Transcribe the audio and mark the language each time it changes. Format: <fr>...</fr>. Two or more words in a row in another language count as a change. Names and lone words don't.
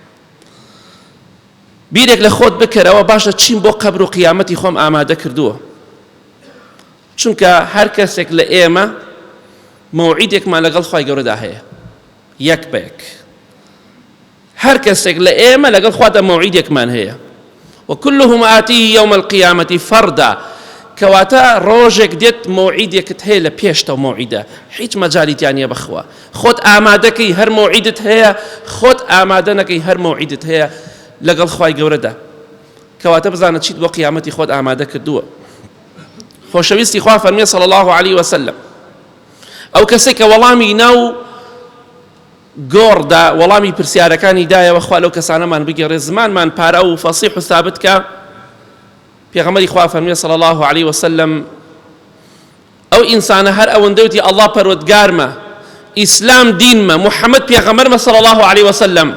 <ckb>بیرێک لە خۆت بکەرەوە باشە چیم بۆ قەبر و قیامەتی خۆم ئامادە کردووە. چونکە هەر کەسێک لە ئێمە مەوعیدێکمان لەگەڵ خوای گەورەدا هەیە، یەک بە یەک. هەر کەسێک لە ئێمە لەگەڵ خوادا مەوعیدێکمان هەیە.</ckb> <ar>وكلهم آتيه يوم القيامة فردا،</ar> <ckb>کەواتە ڕۆژێک دێت مەوعیدێکت هەیە لە پێشتەوە مەوعیدە، هیچ مەجالیتیان نییە بەخوا. خۆت ئامادەکەی هەر مەوعیدت هەیە، خۆت ئامادە نەکەی هەر مەوعیدت هەیە لەگەڵ خوای گەورەدا. کەواتە بزانە چیت بۆ قیامەتی خۆت ئامادە کردووە. خۆشەویستی خوا فەرمێ</ckb> <ar>صلی الله عليه وسلم</ar> <ckb>ئەو کەسێک کە وەڵامی ناو گۆڕدا وەڵامی پرسیارەکانی دایەوە خوا لەو کەسانەمان بگێڕێ زمانمان پارە و فەسیح و ثابت کە پێغەمبەری خوا فەرمێ</ckb> <ar>صلی الله عليه وسلم</ar> <ckb>ئەو ئینسانە هەر ئەوەندەوتی ئەڵڵا پەروەردگارمە، ئیسلام دینمە، محەممەد پێغەمبەرمە</ckb> <ar>صلی الله عليه وسلم.</ar>